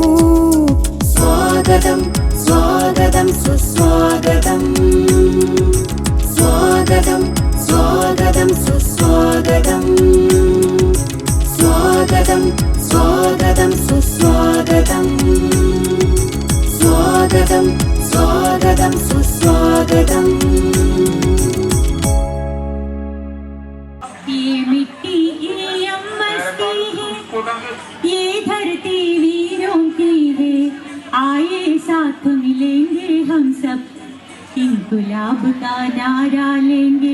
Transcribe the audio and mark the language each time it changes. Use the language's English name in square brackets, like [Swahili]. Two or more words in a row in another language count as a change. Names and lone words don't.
[Malayalam] സ്വാഗതം സ്വാഗതം സുസ്വാഗതം, സ്വാഗതം സ്വാഗതം സുസ്വാഗതം, സ്വാഗതം സ്വാഗതം സുസ്വാഗതം, സ്വാഗതം സ്വാഗതം സുസ്വാഗതം. [Hindi] ये मिट्टी EMS की है, ये धरती वीरों की है, आए साथ मिलेंगे हम सब, इंकलाब का नारा लेंगे.